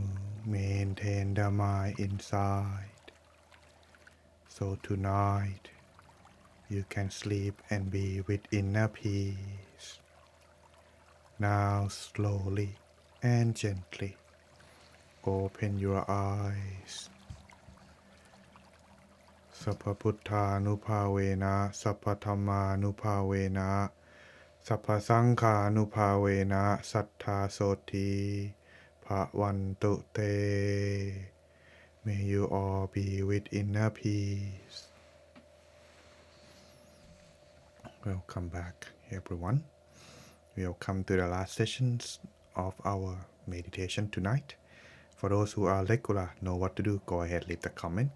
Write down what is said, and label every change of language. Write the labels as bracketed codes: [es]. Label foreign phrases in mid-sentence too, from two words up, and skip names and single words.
[en] Maintain the mind inside. So tonight, you can sleep and be with inner peace. Now slowly and gently open your eyes. [pi] Sappa Putthanuภาเวนะ Sappa Dhammanuภาเวนะ Sappa Saṅghānuภาเวนะ Sattha Soti Bhavantu Te. [en] May you all be with inner peace. Welcome back, everyone. Welcome to the last sessions of our meditation tonight. For those who are regular, know what to do, go ahead, leave the comment.